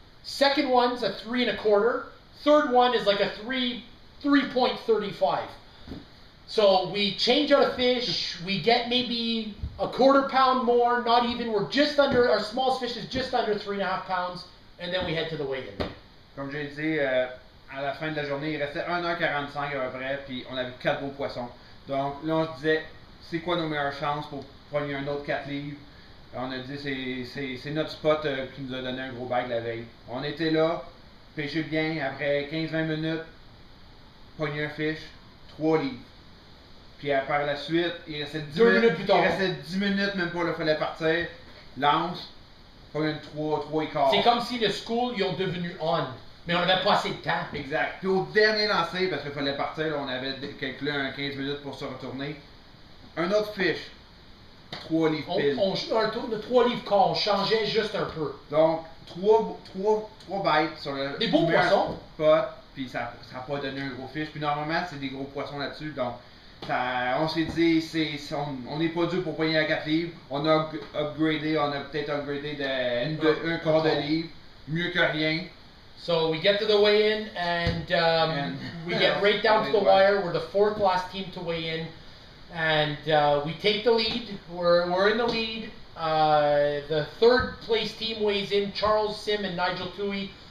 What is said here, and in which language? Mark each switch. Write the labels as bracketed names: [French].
[English] Second one's a 3 1/4. Third one is like a 3.35. So we change out a fish, we get maybe a 1/4 pound more, not even, we're just under, our smallest fish is just under 3.5 pounds, and then we head to the weigh-in. [French] Comme j'ai dit, à la fin de la journée, il restait 1h45 à peu près, puis on avait 4 beaux poissons. Donc là, on se disait, c'est quoi nos meilleures chances pour prendre un autre 4 livres? On a dit, c'est notre spot qui nous a donné un gros bag la veille. On était là, pêché bien, après 15-20 minutes, pogné un fish, 3 livres. Puis par la suite, il restait 10 minutes plus tard. Il restait 10 minutes, même pas, il fallait partir. Lance, pogné une 3 et quart. C'est comme si le school, ils ont devenu on. Mais on n'avait pas assez de temps. Exact. Puis au dernier lancer, parce qu'il fallait partir, là, on avait calculé un 15 minutes pour se retourner. Un autre fish. 3 livres pile. Un tour de 3 livres quart, on changeait juste un peu. Donc, 3 bites sur le des beaux poissons. Spot, puis ça n'a pas donné un gros fish. Puis normalement, c'est des gros poissons là-dessus. Donc, on s'est dit, on n'est pas dû pour payer à 4 livres. On a upgradé, on a peut-être upgradé un quart de livre. Mieux que rien. [English] So we get to the weigh-in, and we get right down to the wire. We're the 4th last team to weigh in, and we take the lead. We're in the lead. The 3rd place team weighs in, Charles Sim and Nigel Tui.